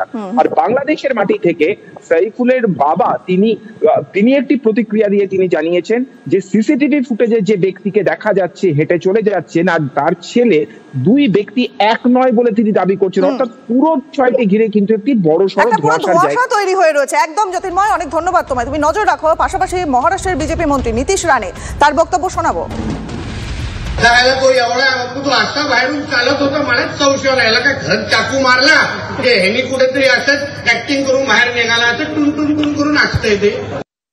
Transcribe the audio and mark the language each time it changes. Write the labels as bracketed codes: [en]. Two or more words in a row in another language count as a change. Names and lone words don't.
[bn] আর বাংলাদেশের মাটি থেকে সাইফুলের বাবা তিনি একটি প্রতিক্রিয়া দিয়ে তিনি জানিয়েছেন যে সিসিটিভি ফুটেজে যে ব্যক্তিকে দেখা যাচ্ছে হেঁটে চলে যাচ্ছেন আর তার ছেলে, দুই ব্যক্তি এক নয় বলে তিনি দাবি করছেন। অর্থাৎ পুরো বিষয়টি ঘিরে কিন্তু একটি বড় সড় ধোঁয়াশা তৈরি হয়ে রয়েছে। একদম জ্যোতির্ময়, অনেক ধন্যবাদ তোমায়। তুমি নজর রাখো। পাশাপাশি মহারাষ্ট্রের বিজেপি মন্ত্রী নীতিশ রানে তার বক্তব্য शोनाबो। [mr] तो एवढा तो असा बाहेरून चालत होता, मलाच संशय राहिला का घर चाकू मारला की ह्यांनी कुठेतरी असंच ऍक्टिंग करून बाहेर निघाला, असं टुन टुन टुन करून असतंय ते।